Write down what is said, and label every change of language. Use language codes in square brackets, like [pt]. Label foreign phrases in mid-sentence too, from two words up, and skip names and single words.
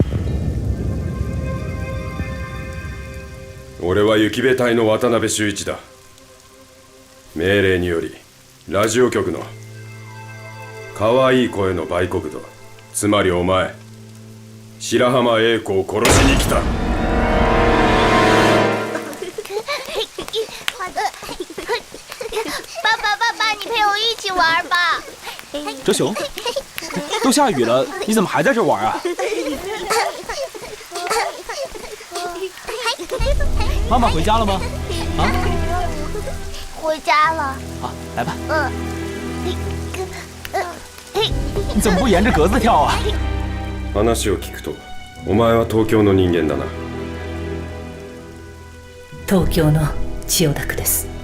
[ja] 俺は雪部隊の渡辺修一だ。命令によりラジオ局の可愛い声の売国奴、つまりお前白浜英子を殺しに来た。 [zh] 爸爸，爸爸，你陪我一起玩吧。哲雄，都下雨了，你怎么还在这玩啊？妈妈回家了吗？啊？回家了。啊，来吧。你怎么不沿着格子跳啊？ [ja] 話を聞くと、お前は東京の人間だな。東京の千代田区です。